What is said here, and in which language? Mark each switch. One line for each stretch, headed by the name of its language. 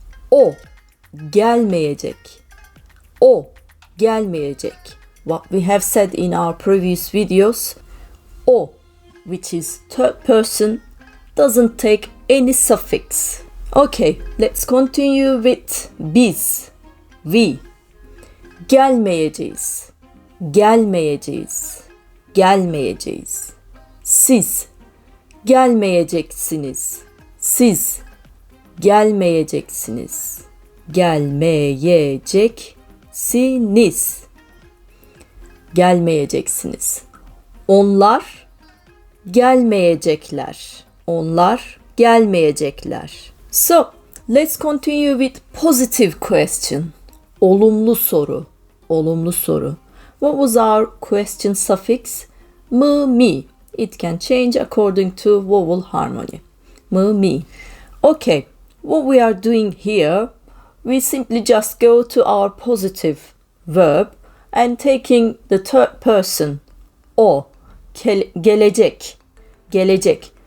Turkish: O gelmeyecek. O gelmeyecek.
English: what we have said in our previous videos, o, which is third person, doesn't take any suffix. Okay, let's continue with biz, we.
Turkish: Gelmeyeceğiz, gelmeyeceğiz, gelmeyeceğiz. Siz gelmeyeceksiniz, siz gelmeyeceksiniz, gelmeyeceksiniz, gelmeyeceksiniz. Onlar gelmeyecekler, onlar gelmeyecekler.
English: So, let's continue with positive question.
Turkish: Olumlu soru, olumlu soru.
English: What was our question suffix? M, mi. It can change according to vowel harmony. M, mi. Okay, what we are doing here, we simply just go to our positive verb and taking the third person, o,
Turkish: gelecek, gelecek.